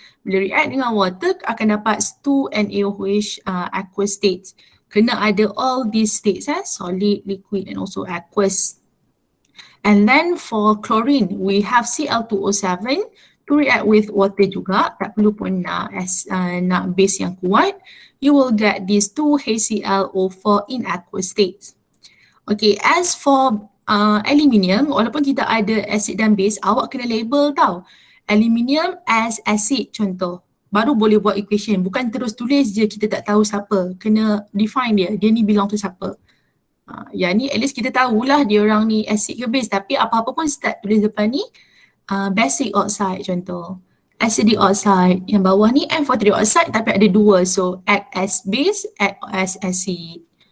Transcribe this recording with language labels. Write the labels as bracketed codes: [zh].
[ms] Bila react dengan water akan dapat 2 NaOH aqueous states. [en] Kena ada all these states, solid, liquid and also aqueous. And then for chlorine, we have Cl2O7 to react with water juga. Tak perlu pun nak base yang kuat. You will get these 2 HClO4 in aqueous states. [ms] Okay, as for aluminium, walaupun kita ada acid dan base, awak kena label tau. [en] Aluminium as acid contoh. [ms] Baru boleh buat equation. Bukan terus tulis je kita tak tahu siapa. Kena define dia. Dia ni belong to siapa. Yang ni at least kita tahulah dia orang ni acid ke base, tapi apa-apa pun start tulis depan ni basic oxide contoh. [en] Acidic oxide, yang bawah ni amphoteric oxide tapi ada dua, so act as base, act as acid.